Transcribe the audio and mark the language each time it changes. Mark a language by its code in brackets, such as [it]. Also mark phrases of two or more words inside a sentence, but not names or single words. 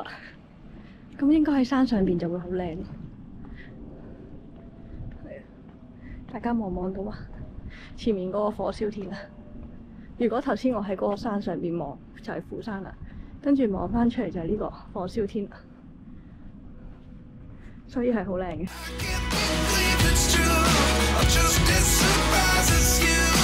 [yue] 咁應該喺山上邊就會好靚咯。係啊，大家望到啊，前面嗰個火燒天啊！如果頭先我喺嗰個山上邊望，就係富山啦。跟住望翻出嚟就係呢個火燒天，所以係好靚嘅。 [en] Can't believe it's true. I'm just as surprised as you.